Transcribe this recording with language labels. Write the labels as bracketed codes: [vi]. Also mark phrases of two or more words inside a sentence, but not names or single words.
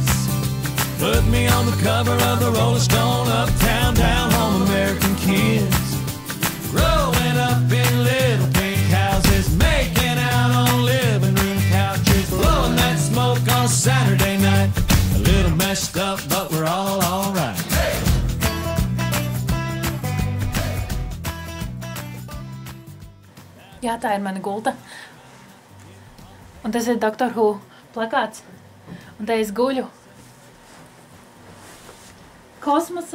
[en] Put me on the cover of the Rolling Stone, uptown, down home, American kids. Growing up in little pink houses, making out on living room couches, blowing that smoke on Saturday night. A little messed up, but we're all alright. [lv] Jā, tā ir mana gulta. Un tas ir Doctor Who plakāts. Un te es guļu. Kosmosā.